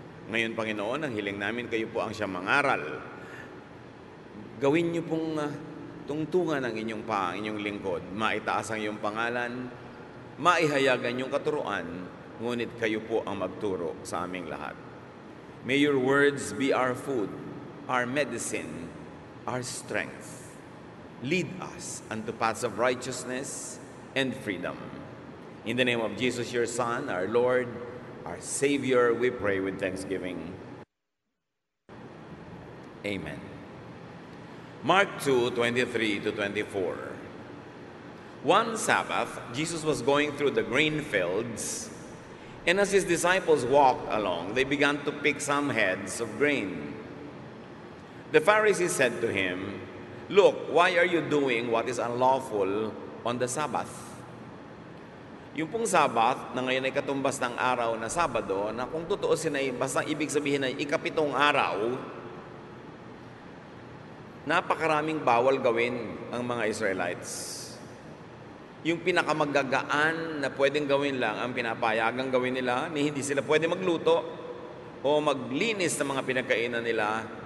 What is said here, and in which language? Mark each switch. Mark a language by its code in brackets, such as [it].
[tl] Ngayon, Panginoon, ang hiling namin, kayo po ang siyang mangaral. Gawin niyo pong tungtungan ang inyong ang inyong lingkod, maitaas ang iyong pangalan, maihayag ang inyong katuruan, ngunit kayo po ang magturo sa aming lahat. [en] May your words be our food, our medicine, our strength. Lead us unto paths of righteousness and freedom. In the name of Jesus, your Son, our Lord, our Savior, we pray with thanksgiving. Amen. Mark 2:23-24. One Sabbath, Jesus was going through the grain fields, and as his disciples walked along, they began to pick some heads of grain. The Pharisees said to him, "Look, why are you doing what is unlawful on the Sabbath?" [tl] Yung pong Sabbath, na ngayon ay katumbas ng araw na Sabado, na kung tutuusin ay basta ibig sabihin ay ikapitong araw, napakaraming bawal gawin ang mga Israelites. Yung pinakamagagaan na pwedeng gawin lang ang pinapayagang gawin nila, ni hindi sila pwede magluto o maglinis ng mga pinagkainan nila.